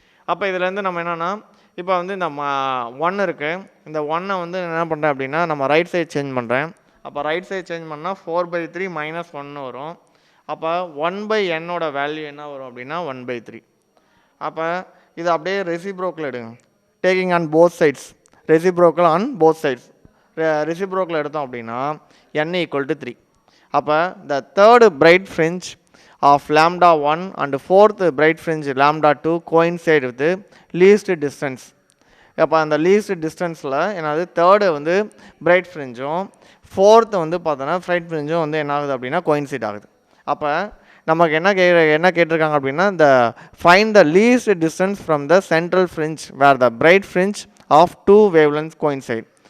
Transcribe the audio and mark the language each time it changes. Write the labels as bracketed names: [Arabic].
[Tamil] அப்போ இதுலேருந்து நம்ம என்னென்னா இப்போ வந்து இந்த 1 இருக்குது, இந்த 1ஐ வந்து என்ன பண்ணுறேன் அப்படின்னா நம்ம ரைட் சைட் சேஞ்ச் பண்ணுறேன். அப்போ ரைட் சைட் சேஞ்ச் பண்ணால் 4/3 - 1 வரும். அப்போ 1/n வேல்யூ என்ன வரும் அப்படின்னா 1/3. அப்போ இது அப்படியே ரெசிப்ரோக்கில் எடுங்க, taking on both sides, reciprocal on both sides. ரெசிப்ரோக்கில் எடுத்தோம் அப்படின்னா n = 3. [English] அப்போ the third bright fringe of lambda 1 and fourth bright fringe lambda 2 coincide with the least distance. [Tamil] அப்போ அந்த லீஸ்ட் டிஸ்டன்ஸில் என்னது தேர்டு வந்து பிரைட் ஃப்ரிஞ்சும் ஃபோர்த்து வந்து பார்த்தோன்னா ஃப்ரைட் ஃப்ரிஞ்சும் வந்து என்ன ஆகுது அப்படின்னா கோயின்சைட் ஆகுது. அப்போ நமக்கு என்ன கேட்டிருக்காங்க அப்படின்னா இந்த [English] Find the least distance from the central fringe where the bright fringe of 2 wavelengths coincide.